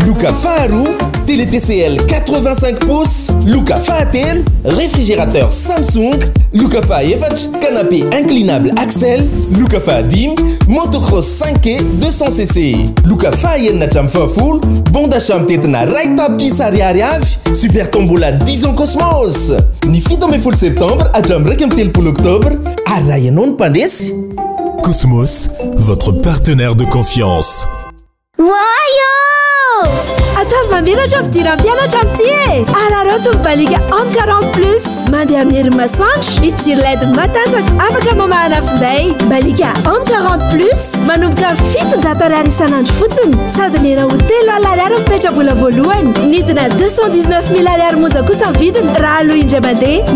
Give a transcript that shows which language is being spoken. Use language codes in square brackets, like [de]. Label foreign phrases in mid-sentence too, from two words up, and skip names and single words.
[mg] Loka faharoa télé TCL 85 pouces, Loka fahatelo réfrigérateur Samsung, Loka fahaefatra [fr] canapé inclinable [mg] Axel, Loka fahadimy motocross 5e 200cc, Loka fahaenina hatramin'ny fahafolo [fr] bon d'achat [mg] mitetina ray tapitry ariary avy, super tombola 10 ans Cosmos. Ny 17 septembre hatramin'ny 3 octobre arahy ianao ny mpandresy. [fr] Cosmos, votre partenaire de confiance. [mg] Wayo! Atavy mamelatra fidiram-pianatra amin'ity e! Alaroto mibalika am 40+. Mandeha amin'ny herin'ny masoandro, misy jiro LED matanjaka afaka mamahana finday. Mibalika am 40+, manomboka 700 ariary isan'andro fotsiny. Sady lera hotelo alary ary mipetra-bola voalohany. Nidina 219 000 ariary monja kosa ny vidiny raha aloha indray mandeha.